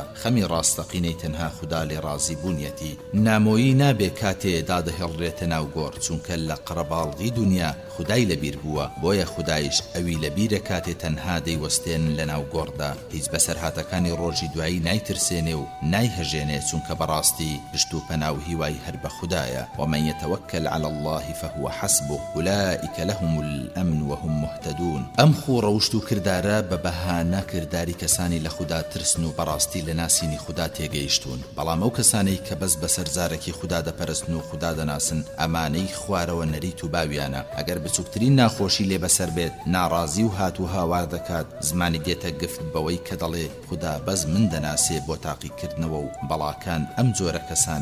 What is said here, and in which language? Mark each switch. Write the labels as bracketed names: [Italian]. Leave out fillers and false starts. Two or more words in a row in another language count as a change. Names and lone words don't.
[Central Kurdish] خەمی ڕاستەقینەی تەنها خوددا لێ ڕازیبوونیەتی. نامۆیی نابێ کاتێ دادەهێڵرێتە ناو گۆڕ چونکە لە قڕەباڵغی دنیا خودای لەبیر بووە. بۆیە خودایش ئەوی لەبیرە کاتێ تەنها دەیوەستێن لە ناو گۆڕدا. هیچ بەسەرهاتەکانی ڕۆژی دوایی نایترسێنێ و نایهەژێنێ چونکە بەڕاستی پشت و پەنا و هیوای هەر بە خوددایە. [Arabic] ومن يتوكل على الله فهو حسبه أولئك لهم الأمن وهم مهتدون. [Central Kurdish] ئەم خوو ڕەوشت و کردارە بە بەهانە کردداری کەسانی لە خوددا ترسن و بەڕاستی لە ناسینی خوددا تێگەیشتون. بەڵام ئەو کەسانەی کە بەس بەسەرزارێکی خوددا دەپەرستن و خوددا دەناسن ئەمانەی خوارەوە نەریت و باویانە. ئەگەر بچووکترین ناخۆشی لێ بەسەر بێت ناڕازی و هات و هاوار دەکات زمانی دێتە گفت بەوەی کە دەڵێ خوددا بەس من دەناسێ بۆ تاقیکردنەوە و بەڵاکان ئەم جۆرە کەسانە گێلن.